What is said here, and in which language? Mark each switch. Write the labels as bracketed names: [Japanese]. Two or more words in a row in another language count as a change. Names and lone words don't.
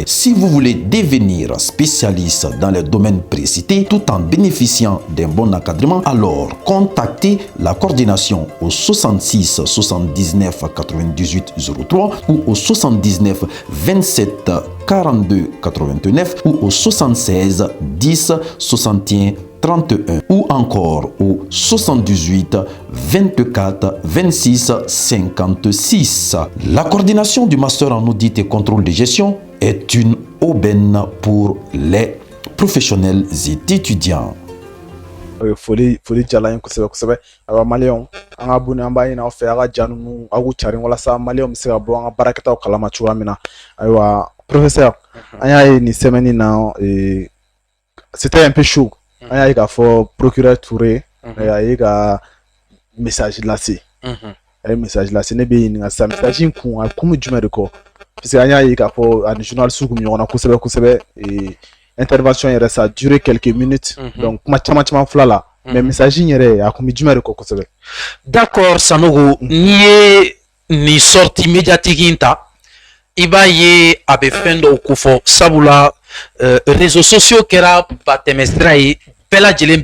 [French] Si vous voulez devenir spécialiste dans les domaines précités tout en bénéficiant d'un bon encadrement, alors contactez la coordination au 66 79 98 03 ou au 79 27 42 89 ou au 76 10 61 31 ou encore au 78 24 26 56. La coordination du master en audit et contrôle de gestion est une aubaine pour les professionnels et étudiants. [Bambara] Foli jala yen kosɛbɛ awa maliyɛnw an ka buni an b'a ɲini aw fɛ aw ka ja ninnu aw k'u carin walasa maliyɛnw bɛ se ka bɔ an ka baarakɛtaw kalama cogoya min na ayiwa professeur an y'a ye nin semaine na [French] c'était un peu chaud [Bambara] an y'a ye k'a fɔ procureur Touré a ye ka message lase a ye message lase ne bɛ ɲininka sisan message in kun a kun bɛ jumɛn de kɔ parce que an y'a ye k'a fɔ ani journaliste kun bɛ ɲɔgɔn na kosɛbɛ intervention yɛrɛ [French] ça a duré quelques minutes donc [Bambara] kuma caman fila la mais message in yɛrɛ a kun bɛ jumɛn de kɔ kosɛbɛ. D'accord Sanogo n'i ye nin [French] sortie médiatique [Bambara] in ta i b'a ye a bɛ fɛn dɔw kofɔ sabula [French] réseaux sociaux [Bambara] kɛra batɛmɛsira ye bɛɛ lajɛlen